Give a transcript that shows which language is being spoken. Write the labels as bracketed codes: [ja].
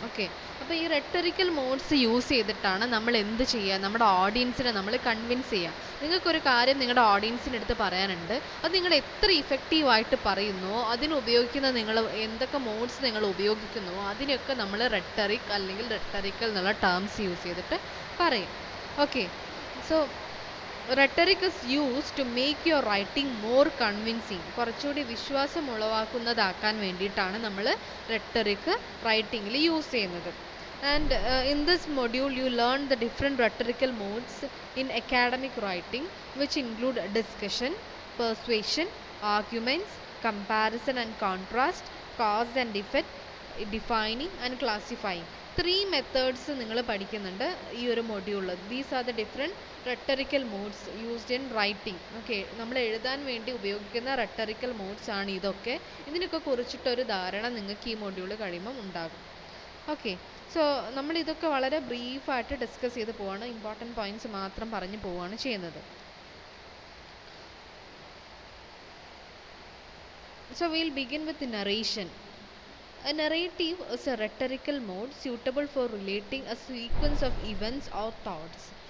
[ml] Okay, അപ്പോൾ ഈ റെട്ടറിക്കൽ modes use ചെയ്തിട്ടാണ് നമ്മൾ എന്ത് ചെയ്യുക? നമ്മുടെ ഓഡിയൻസിനെ നമ്മൾ കൺവിൻസ് ചെയ്യുക. നിങ്ങൾക്കൊരു കാര്യം നിങ്ങളുടെ ഓഡിയൻസിൻ്റെ അടുത്ത് പറയാനുണ്ട്, അത് നിങ്ങൾ എത്ര ഇഫക്റ്റീവായിട്ട് പറയുന്നുവോ, അതിനുപയോഗിക്കുന്ന നിങ്ങൾ എന്തൊക്കെ മോഡ്സ് നിങ്ങൾ ഉപയോഗിക്കുന്നുവോ അതിനൊക്കെ നമ്മൾ റെട്ടറിക് അല്ലെങ്കിൽ റെട്ടറിക്കൽ എന്നുള്ള ടേംസ് യൂസ് ചെയ്തിട്ട് പറയും. [en] Okay, so rhetoric is used to make your writing more convincing. [ml] കുറച്ചുകൂടി വിശ്വാസം ഉളവാക്കുന്നതാക്കാൻ വേണ്ടിയിട്ടാണ് നമ്മൾ റെട്ടറിക് റൈറ്റിങ്ങിൽ യൂസ് ചെയ്യുന്നത്. [en] And in this module you learn the different rhetorical modes in academic writing, which include discussion, persuasion, arguments, comparison and contrast, cause and effect, defining and classifying. 3 methods [ml] നിങ്ങൾ പഠിക്കുന്നുണ്ട് ഈ ഒരു മൊഡ്യൂളിൽ. [en] These are the different rhetorical modes used in writing. [ml] Okay, നമ്മൾ എഴുതാൻ വേണ്ടി ഉപയോഗിക്കുന്ന റെട്ടറിക്കൽ modes ആണ് ഇതൊക്കെ. ഇതിനൊക്കെ കുറിച്ചിട്ടൊരു ധാരണ നിങ്ങൾക്ക് ഈ മൊഡ്യൂൾ കഴിയുമ്പം ഉണ്ടാകും. ഓക്കെ, സോ നമ്മൾ ഇതൊക്കെ വളരെ ബ്രീഫായിട്ട് ഡിസ്കസ് ചെയ്ത് പോവാണ്. ഇമ്പോർട്ടൻറ്റ് പോയിന്റ്സ് മാത്രം പറഞ്ഞു പോവുകയാണ് ചെയ്യുന്നത്. [en] So we'll begin with the narration. A narrative is a rhetorical mode suitable for relating a sequence of events or thoughts.